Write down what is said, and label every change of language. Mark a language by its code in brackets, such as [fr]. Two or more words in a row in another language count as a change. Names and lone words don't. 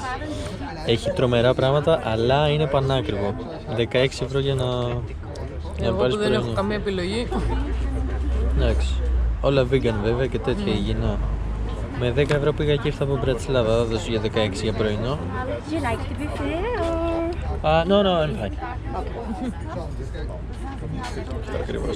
[el] Έχει τρομερά πράγματα, αλλά είναι πανάκριβο. 16 ευρώ για να Εγώ πάρεις που δεν έχω πρωινό. καμία επιλογή. Εντάξει. Όλα vegan βέβαια και τέτοια υγιεινά. Με 10 ευρώ πήγα και ήρθα από Μπρατισλάβα, θα δώσω για 16 για πρωινό. [en] Do you like the buffet or? No, I'm fine. [el] Ακριβώς.